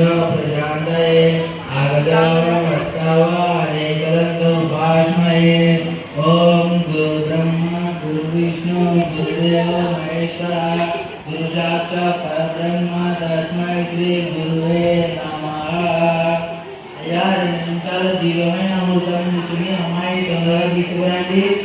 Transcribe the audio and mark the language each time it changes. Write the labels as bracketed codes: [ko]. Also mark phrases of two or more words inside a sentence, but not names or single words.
[sa] प्रशांतये आगतावा अनेकदंतो भास्मये ओम गुरु ब्रह्मा गुरु विष्णु गुरुदेव महेश्वरा गुरु साक्षात् परब्रह्म तस्मै श्री गुरुवे नमः [te] అయ్యా 2 నిమిషాలు దివ్యమైన అమృతం తీసుకుని అమ్మాయి తొందరగా తీసుకురండి.